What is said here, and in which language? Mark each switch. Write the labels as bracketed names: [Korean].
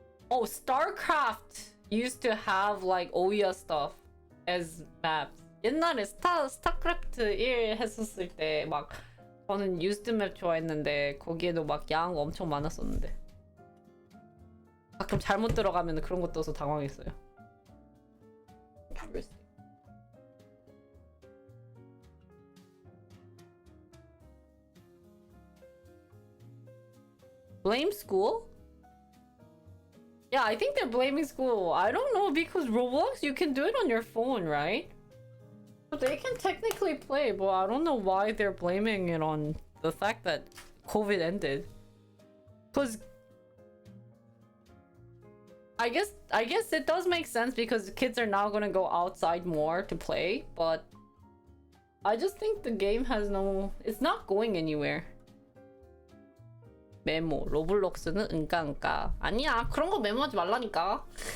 [English] Oh, StarCraft used to have like Ouya stuff as maps. [Korean] 옛날에 스타크래프트 1 했었을 때 막 저는 used 맵 좋아했는데 거기에도 막 야한 거 엄청 많았었는데 가끔 잘못 들어가면 그런 거 떠서 당황했어요. [English] Blame school? Yeah, I think they're blaming school. I don't know because Roblox, you can do it on your phone, right? But they can technically play, but I don't know why they're blaming it on the fact that COVID ended. Because I guess it does make sense because kids are now gonna go outside more to play, but I just think the game has it's not going anywhere. [Korean] 메모, 로블록스는 은까은까. 아니야, 그런 거 메모하지 말라니까.